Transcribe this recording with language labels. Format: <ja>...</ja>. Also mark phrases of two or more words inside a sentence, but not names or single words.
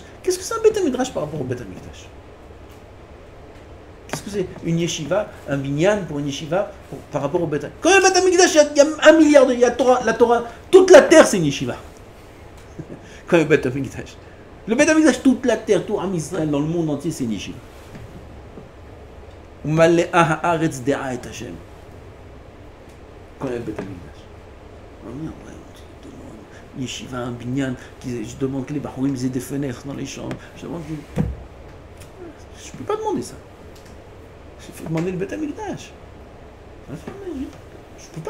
<fr>Qu'est-ce que c'est un</fr> <he>Beth Amikdash</he> <fr>par rapport au</fr> <he>Beth Amikdash?</he> <fr>Qu'est-ce que c'est une yeshiva, un binyan pour une yeshiva par rapport au</fr> <he>Beth Amikdash?</he> <fr>Quand il y a le</fr> <he>Beth Amikdash,</he> <fr>il y a 1 milliard de... Il y a la Torah, toute la terre c'est une yeshiva. Quand il y a le</fr> <he>Beth Amikdash.</he> <fr>Le</fr> <he>Beth Amikdash,</he> <fr>toute la terre, tout</fr> <he>Am Israël,</he> <fr>dans le monde entier, c'est une yeshiva.</fr> <he>Umalle'ah ha'aretz de'a et Hashem.</he> <fr>Quand il y a le</fr> <he>Beth Amikdash.</he> <fr>Yeshiva, un binyan, je demande que les bahourim aient des fenêtres dans les chambres. Je peux pas demander ça. Il faut demander le</fr> <he>Beth Amikdash.</he> <fr>Je peux pas.</fr>